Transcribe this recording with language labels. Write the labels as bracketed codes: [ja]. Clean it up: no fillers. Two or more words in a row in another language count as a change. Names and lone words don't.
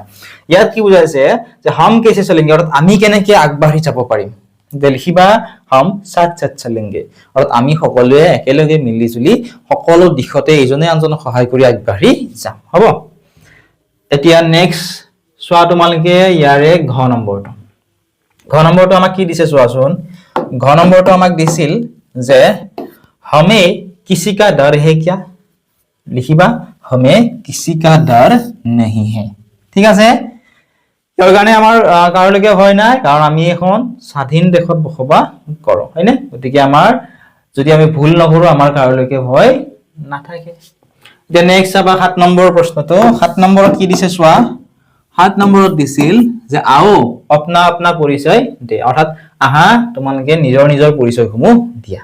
[as] ইয়াত কি বুজাইছে যে [hi] हम कैसे चलेंगे [as] অৰ্থাৎ আমি কেনেকে আগবাঢ়ি যাব পাৰিম, লিখিবা [hi] हम साथ साथ चलेंगे, [as] অৰ্থাৎ আমি সকলোৱে একেলগে মিলি জুলি সকলো দিশতে ইজনে আনজনক সহায় কৰি আগবাঢ়ি যাম হ'ব। এতিয়া নেক্সট চোৱা তোমালোকে ইয়াৰে ঘ নম্বৰটো আমাক কি দিছে চোৱাচোন, ঘ নম্বৰটো আমাক দিছিল যে [hi] हमें किसी का डर है क्या, [as] लिखिबा [hi] हमें किसी का डर नहीं है, [as] ঠিক আছে। ইয়াৰ কাৰণে আমাৰ কাৰোলৈকে ভয় নাই, কাৰণ আমি এখন স্বাধীন দেশত বসবাস কৰো হয়নে, গতিকে আমাৰ যদি আমি ভুল নকৰো আমাৰ কাৰোলৈকে ভয় নাথাকে। এতিয়া নেক্সট চাবা 7 নম্বৰ প্ৰশ্নটো, 7 নম্বৰত কি দিছে চোৱা, 7 নম্বৰত দিছিল যে [hi] आओ अपना अपना [as] পৰিচয় দে, অৰ্থাৎ আহা তোমালোকে নিজৰ নিজৰ পৰিচয়সমূহ দিয়া।